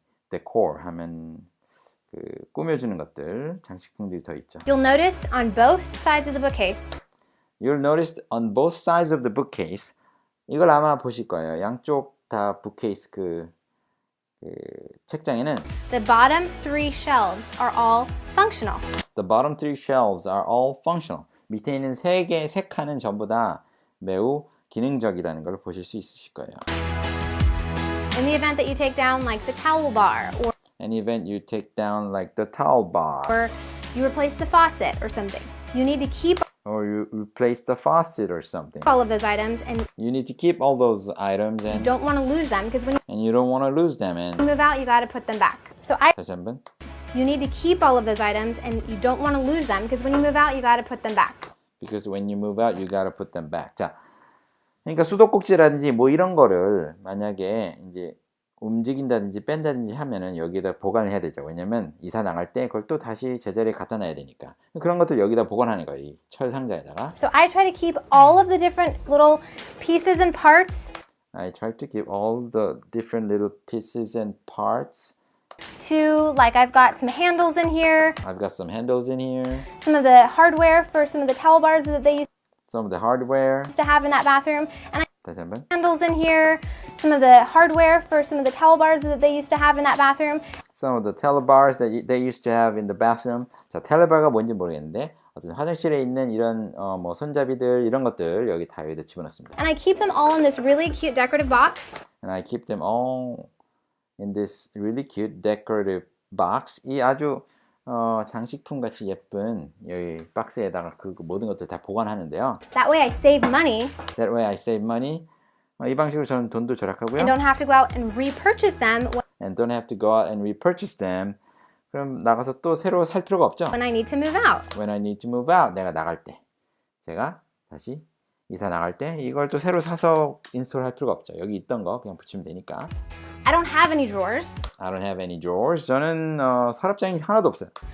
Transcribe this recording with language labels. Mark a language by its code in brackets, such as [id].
[ko] decor 하면 그 꾸며주는 것들, 장식품들이 더 있죠. [en] You'll notice on both sides of the bookcase, You'll notice on both sides of the bookcase. [ko] 이걸 아마 보실 거예요. 양쪽 다 bookcase 그 책장에는 [en] the bottom 3 shelves are all functional. The bottom three shelves are all functional. [ko] 밑에 있는 세 칸은 전부 다 매우 기능적이라는 걸 보실 수 있으실 거예요. [en] In the event that you take down like the towel bar Any event you take down like the towel bar. or You replace the faucet or something. You need to keep Or you replace the faucet or something. all of those items, and You need to keep all those items you and don't want to lose them because when you don't want to lose them. And you move out, you got to put them back. So [ko] 다시 한번. [en] you need to keep all of those items, and you don't want to lose them because when you move out, you got to put them back. Because when you move out, you gotta put them back. [ko] 자, 그러니까 수도꼭지라든지 뭐 이런 거를 만약에 이제 움직인다든지 뺀다든지 하면은 여기다 보관을 해야 되죠. 왜냐면 이사 나갈 때 그걸 또 다시 제자리에 갖다 놔야 되니까. 그런 것들 여기다 보관하는 거예요. 이 철 상자에다가. [en] So I try to keep all of the different little pieces and parts I try to keep all the different little pieces and parts. to, like, I've got some handles in here, I've got some handles in here, some of the hardware for some of the towel bars that they some of the hardware. used to have in that bathroom, and I [ko] 다시 한번. [en] handles in here, some of the hardware for some of the towel bars that they used to have in that bathroom. Some of the telebars that they used to have in the bathroom. [ko] 자, 텔레바가 뭔지 모르겠는데 어떤 화장실에 있는 이런 뭐 손잡이들 이런 것들 여기 다 여기다 집어넣습니다. [en] And I keep them all in this really cute decorative box. And I keep them all in this really cute decorative box. [ko] 이 아주 장식품 같이 예쁜 여기 박스에다가 그 모든 것들 다 보관하는데요. [en] That way I save money That way I save money. [ko] 이 방식으로 저는 돈도 절약하고요. [en] and don't have to go out and repurchase them And don't have to go out and repurchase them. [ko] 그럼 나가서 또 새로 살 필요가 없죠. [en] when I need to move out. When I need to move out, [ko] 내가 나갈 때, 제가 다시 이사 나갈 때 이걸 또 새로 사서 인스톨할 필요가 없죠. 여기 있던 거 그냥 붙이면 되니까. [en] I don't have any drawers. I don't have any drawers. [ko] 저는 서랍장이 하나도 없어요.